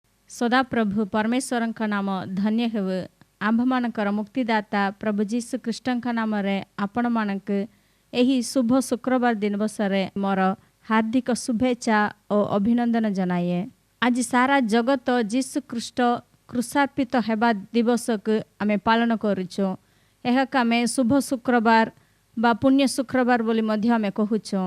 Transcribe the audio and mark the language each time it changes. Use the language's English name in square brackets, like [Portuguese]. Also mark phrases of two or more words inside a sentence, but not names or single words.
[Odia] ସଦା ପ୍ରଭୁ ପରମେଶ୍ୱର ନାମ ଧନ୍ୟ ହେଉ। ଆମ୍ଭମାନଙ୍କର ମୁକ୍ତିଦାତା ପ୍ରଭୁ ଯୀଶୁ ख्रीष्टଙ୍କ नामରେ ଆପଣମାନଙ୍କୁ ଏହି ଶୁଭ ଶୁକ୍ରବାର ଦିବସରେ ମୋର ହାର୍ଦ୍ଦିକ ଶୁଭେଚ୍ଛା ଓ ଅଭିନନ୍ଦନ ଜଣାଏ। ଆଜି ସାରା ଜଗତ ଯୀଶୁ ଖ୍ରୀଷ୍ଟ କ୍ରୁଶାର୍ପିତ ହେବା ଦିବସକୁ ଆମେ ପାଳନ କରୁଛୁ। ଏହାକୁ ଆମେ ଶୁଭ ଶୁକ୍ରବାର ବା ପୁଣ୍ୟ ଶୁକ୍ରବାର ବୋଲି ମଧ୍ୟ ଆମେ କହୁଛୁ।